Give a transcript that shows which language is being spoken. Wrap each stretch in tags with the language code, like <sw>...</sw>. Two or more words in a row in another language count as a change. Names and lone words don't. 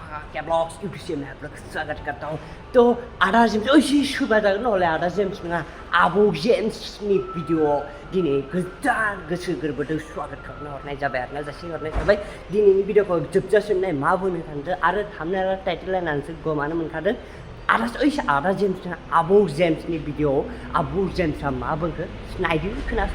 <hi>क्या ब्लॉग्स यूट्यूब से मैं आप लोग स्वागत करता हूँ तो</hi> <brx>आदा जेम्स ओइसी सुबह जागोन नहले आदा जेम्स नङा आबौ जेम्सनि भिडिअ दिनै गोदान गोसो गोरबोजों स्वागत खालामना हरनाय जाबाय आरोना जासिहरनाय थाबाय दिनैनि भिडिअखौ जोबजासिम नाय मा बुंनो सानदों आरो</brx> <en>thumbnail title</en> <brx>नायनानैसो गमानो मोनखादों आदा जेम्सना आबौ जेम्सनि भिडिअ आबौ जेम्सआ मा बुंखो नायदो खोनासं</brx>